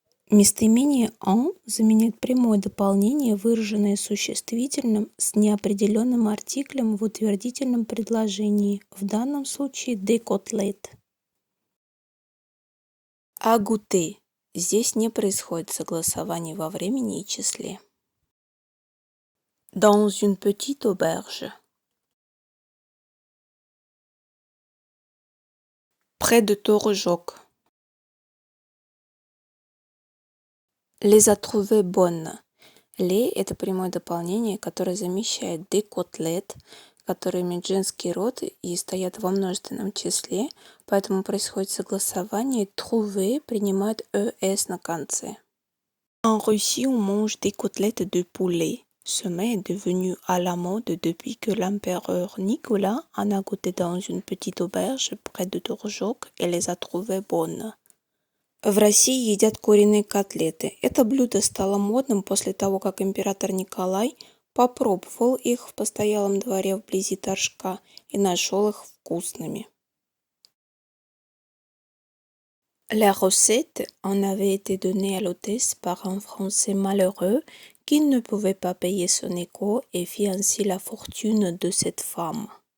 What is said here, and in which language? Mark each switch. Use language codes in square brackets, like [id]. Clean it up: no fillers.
[ru] Местоимение en заменяет прямое дополнение, выраженное существительным с неопределенным артиклем в утвердительном предложении, в данном случае [fr] des côtelettes. À goûter. [ru] Здесь не происходит согласование во времени и числе. [fr] Dans une petite auberge. Près de Tourjok. Les a trouvées bonnes. [ru] Les – это прямое дополнение, которое замещает [fr] des côtelettes, [ru] которые имеют женский род и стоят во множественном числе, поэтому происходит согласование, trouver принимает «es» на конце. [fr] En Russie, on mange des côtelettes de poulet. Ce mets est devenu à la mode depuis que l'empereur Nicolas en a goûté dans une petite auberge près de Tourjok et les a trouvées bonnes. [ru] В России едят куриные котлеты. Это блюдо стало модным после того, как император Николай попробовал их в постоялом дворе вблизи Торжка и нашел их вкусными. [fr] La recette en avait été donnée à l'hôtesse par un Français malheureux qui ne pouvait pas payer son écho et fit ainsi la fortune de cette femme.